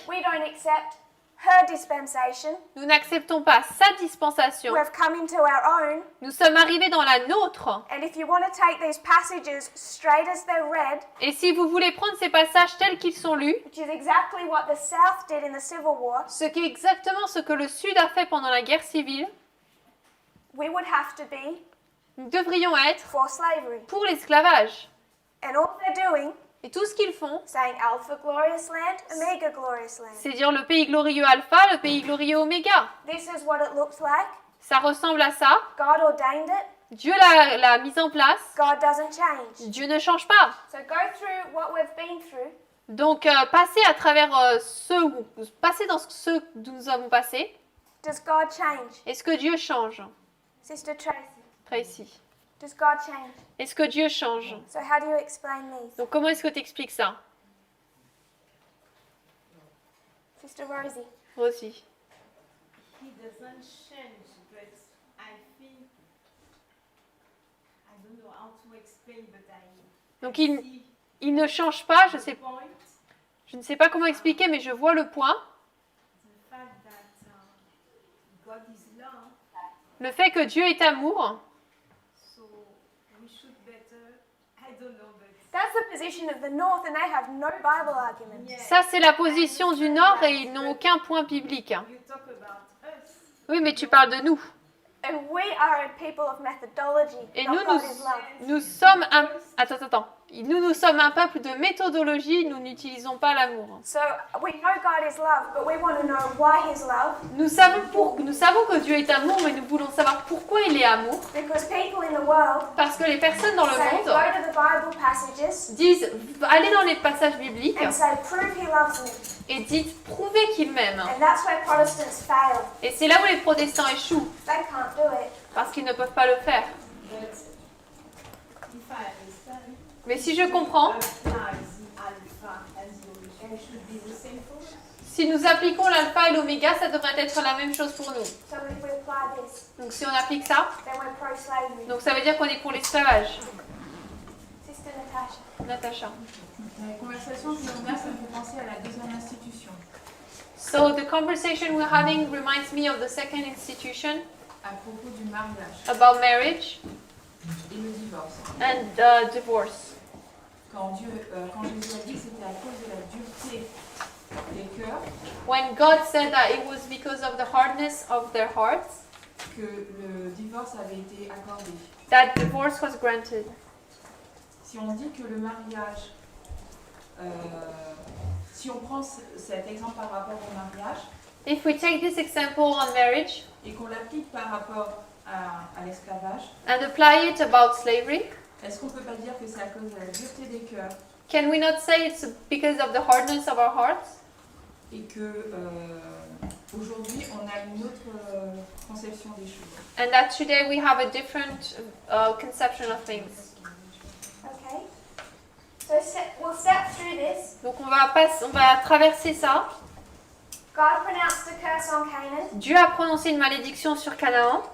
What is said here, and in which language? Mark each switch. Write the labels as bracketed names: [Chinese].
[English] We don't accept her dispensation. [French] Nous n'acceptons pas sa dispensation. [English] We have come into our own. [French] Nous sommes arrivés dans la nôtre. [English] And if you want to take these passages straight as they're read, [French] Et si vous voulez prendre ces passages tels qu'ils sont lus, [English] which is exactly what the South did in the Civil War, [French] ce qui est exactement ce que le Sud a fait pendant la guerre civile, [English] we would have to be [French] nous devrions être [English] for slavery. [French] pour l'esclavage. [English] And all they're doing, [French] Et tout ce qu'ils font, [English] saying Alpha Glorious Land, Omega Glorious Land. [French] c'est dire le pays glorieux alpha, le pays glorieux oméga. [English] This is what it looks like. [French] Ça ressemble à ça. [English] God ordained it. [French] Dieu l'a mise en place. [English] God doesn't change. [French] Dieu ne change pas. [English] So go through what we've been through. [French] Donc, passez à travers passez dans ce que nous avons passé. [English] Does God change? [French] Est-ce que Dieu change? [English] Sister Tracy, [French] Tracy. [English] does God change? [French] Est-ce que Dieu change? [English] So how do you explain these? [French] Donc, comment est-ce que tu expliques ça? [English] Sister Rosie. [French] Rosie. [English] He doesn't change, but I think I don't know how to explain, but [French] Donc il ne change pas, je ne sais pas comment expliquer, mais je vois le point. [English] the fact that God is love, [French] Le fait que Dieu est amour. [English] so we should better. I don't know, but That's the position of the North, and they have no Bible argument. [French] Ça, c'est la position du Nord et ils n'ont aucun point biblique. [English] you talk about us. [French] Oui, mais tu parles de nous. [English] And we are a people of methodology, [French] Et [English] not [French] nous, [English] God is love. [French] nous sommes un... Attends. Nous sommes un peuple de méthodologie, nous n'utilisons pas l'amour. [English] So we know God is love, but we want to know why He's love. [French] Nous savons que Dieu est amour, mais nous voulons savoir pourquoi il est amour. [English] Because people in the world [French] Parce que les personnes dans le [English] say, [French] monde [English] go to the Bible passages [French] disent, allez dans les passages bibliques [English] and say, prove He loves me. [French] et dites, prouvez qu'il m'aime. [English] And that's where Protestants fail. [French] Et c'est là où les protestants échouent, [English] They can't do it. [French] parce qu'ils ne peuvent pas le faire. [English] But if I understand, [French] Mais si je comprends, [English] applies the alpha and the omega should be the same for us. [French] si nous appliquons l'alpha et l'oméga, ça devrait être la même chose pour nous. [English] So if we apply this, [French] Donc si on applique ça, [English] then we're pro-slavery. [French] donc ça veut dire qu'on est pour l'esclavage. [English] Sister Natasha. [French] Natacha. La conversation que l'on a, ça me fait penser à la deuxième institution, [English] So the conversation we're having reminds me of the second institution [French] à propos du mariage [English] about marriage [French] et le divorce. [English] and divorce. [French] Quand Jésus a dit que c'était à cause de la dureté des cœurs [English] When God said that it was because of the hardness of their hearts [French] que le divorce avait été accordé. [English] that divorce was granted. [French] Si on dit que le mariage, si on prend cet exemple par rapport au mariage [English] If we take this example on marriage [French] et qu'on l'applique par rapport à l'esclavage, [English] and apply it about slavery, [French] est-ce qu'on ne peut pas dire que c'est à cause de la dureté des cœurs [English] can we not say it's because of the hardness of our hearts? [French] et que aujourd'hui on a une autre conception des choses? [English] And that today we have a different conception of things. Okay. So we'll step through this. [French] Donc on va traverser ça. [English] God pronounced a curse on Canaan. [French] Dieu a prononcé une malédiction sur Canaan.